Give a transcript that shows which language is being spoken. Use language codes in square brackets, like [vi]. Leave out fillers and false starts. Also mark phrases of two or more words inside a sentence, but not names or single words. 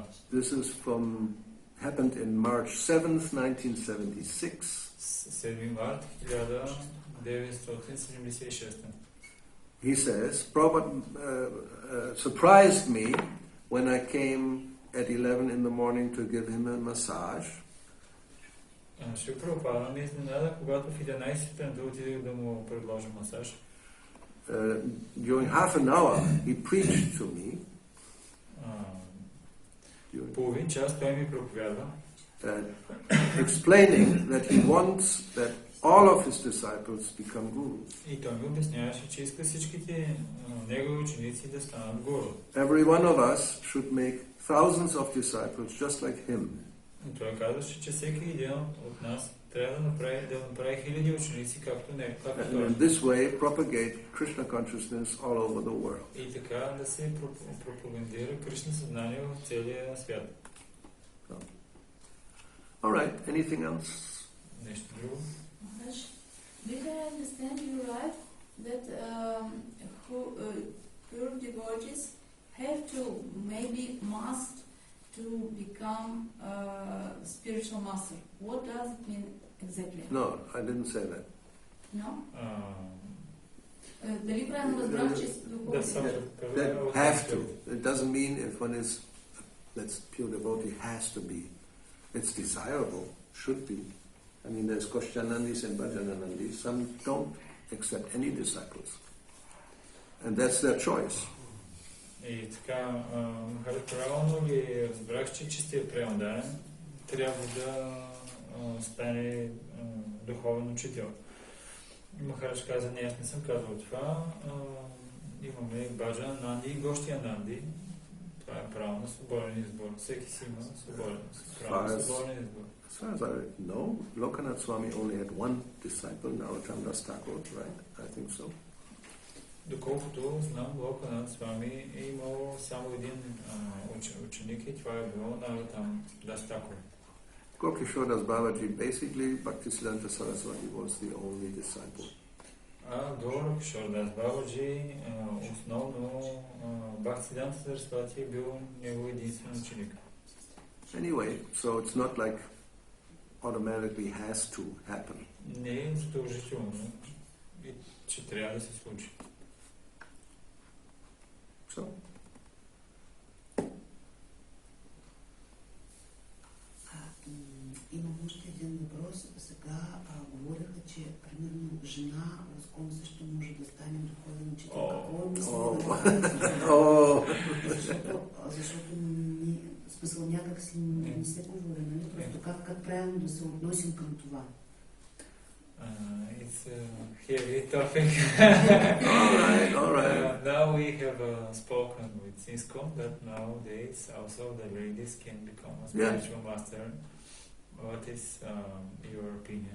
[en] This is happened in March 7th, 1976. [bg] 7 март 1976. [en] He says, Prabhupada surprised me when I came at 11 in the morning to give him a massage. [bg] Шри Прабхупада ме изненада, когато в 11 сутринта отидох да му предложа масаж. [en] During half an hour, he preached to me. [bg] Половин час той ми проповядва. [en] Explaining that he wants that all of his disciples become gurus. [bg] И той ми обясняваше, че иска всичките негови ученици да станат гуру. [en] Every one of us should make thousands of disciples just like him. [bg] И той казваше, че всеки един от нас трябва да направи хиляди ученици, както той. [en] And in this way propagate Krishna consciousness all over the world. [bg] И така да се пропагандира Кришна съзнание в целия свят. [en] All right, anything else? [bg] Нещо друго? [en] Did I understand you right that pure devotees have to must to become a spiritual master? What does it mean exactly? No, I didn't say that. No? [bg] Дали правилно разбрах, че [en] That have to. It doesn't mean if one is, that's pure devotee, has to be. It's desirable, should be. I mean, there's Koshyanandis and Bhajananandis. Some don't accept any disciples. And that's their choice. [bg] И така, правилно ли разбрах, че чистият преданен трябва да стане духовен учител? Махарадж каза, не, аз не съм казал това. Имаме Баджа Нанди и Гощия Нанди. Това е право на свободен избор. Всеки си има право на свободен избор. [en] As far as I know, Lokanath Swami only had one disciple, Narottam Das Thakur, right? I think so. [bg] Доколкото знам, Локанат Свами е имал само един ученик и това е било Наротам Das Thakur. [en] Gopkishore Das Babaji, basically, Bhaktisiddhanta Saraswati was the only disciple. [bg] До Кишордас Бабаджи, основно Бхактисиданта Сарасвати е бил негов единствен ученик. [en] Anyway, so it's not like automatically has to happen. [bg] Не е задължително, че трябва да се случи. [en] So, [bg] Имам още един въпрос. Сега говореха, че примерно жена в скоро също може да стане духовен учител. Какво е мисля? Защото в смисъл някак си не се говори, нали? Просто как правилно да се относим към това? [en] It's a heavy topic. all right. Now we have spoken with Sinscom that nowadays also the ladies can become a spiritual master. What is your opinion?